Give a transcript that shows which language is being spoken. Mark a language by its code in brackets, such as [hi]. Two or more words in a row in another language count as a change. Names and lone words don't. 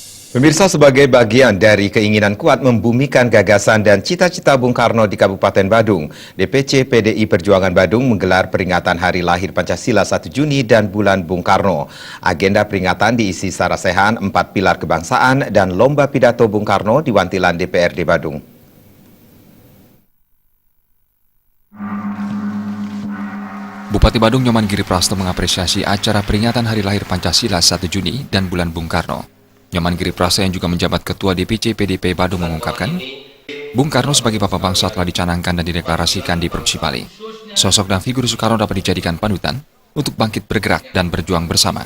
[id] Pemirsa, sebagai bagian dari keinginan kuat membumikan gagasan dan cita-cita Bung Karno di Kabupaten Badung, DPC PDI Perjuangan Badung menggelar peringatan Hari Lahir Pancasila 1 Juni dan Bulan Bung Karno. Agenda peringatan diisi sarasehan 4 pilar kebangsaan dan lomba pidato Bung Karno di Wantilan DPRD Badung. Bupati Badung Nyoman Giri Prasto mengapresiasi acara peringatan Hari Lahir Pancasila 1 Juni dan Bulan Bung Karno. Nyoman Giri Prasto yang juga menjabat Ketua DPC PDP Badung mengungkapkan, Bung Karno sebagai bapak bangsa telah dicanangkan dan dideklarasikan di Provinsi Bali. Sosok dan figur Soekarno dapat dijadikan panutan untuk bangkit bergerak dan berjuang bersama.